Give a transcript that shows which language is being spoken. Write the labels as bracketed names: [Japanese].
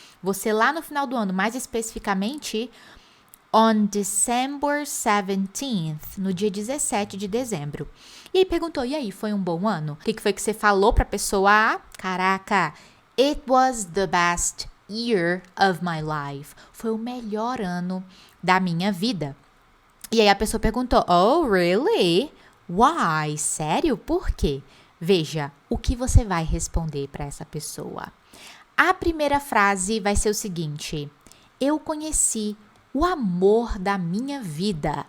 [Portuguese] Você lá no final do ano, mais especificamente, [English] on December 17th, [Portuguese] no dia 17 de dezembro. E aí perguntou, e aí, foi um bom ano? O que foi que você falou pra pessoa A? Caraca, [English] it was the best year of my life. [Portuguese] Foi o melhor ano da minha vida. E aí a pessoa perguntou, [English] oh, really? Why? [Portuguese] Sério? Por quê? Veja, o que você vai responder para essa pessoa? A primeira frase vai ser o seguinte, eu conheci o amor da minha vida.